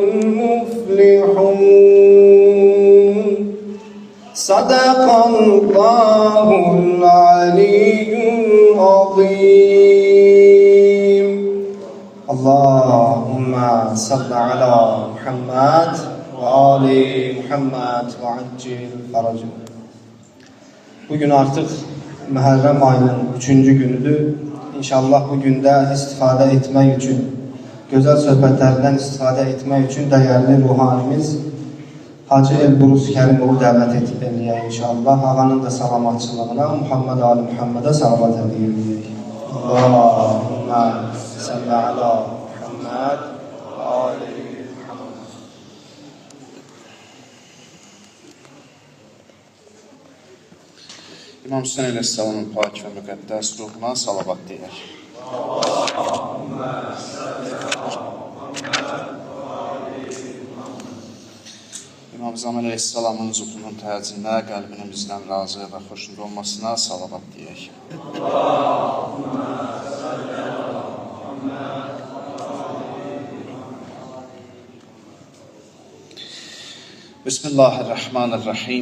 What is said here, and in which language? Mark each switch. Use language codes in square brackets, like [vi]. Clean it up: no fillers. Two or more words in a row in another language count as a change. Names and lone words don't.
[ar] المفلحون صدق الله العلي العظيم اللهم صل على محمد وآل محمد وعجل فرجه. [az] Bugün artıq Məhərrəm ayının 3-cü günüdür. İnşallah bu gündə istifadə etmək üçün, gözəl söhbətlərdən istifadə etmək üçün dəyərli ruhanimiz Hacı Elbrus Kərimovu dəvət edəyək inşallah. Ağanın da salamatçılığına Muhammed Ali Muhammed'e salavat edəyək. [ar] اللهم صل على محمد وآل محمد. [az] İmam Hüseyin Aleyhisselam'ın pak ve müqəddəs ruhuna salavat deyək. [ar] اللهم صل على محمد. [az] İmam Zaman Aleyhisselam'ın zuhunun təcinə, qəlbinin bizdən razı və xoşnud olmasına salavat deyək. [ar] Bismillahirrahmanirrahim.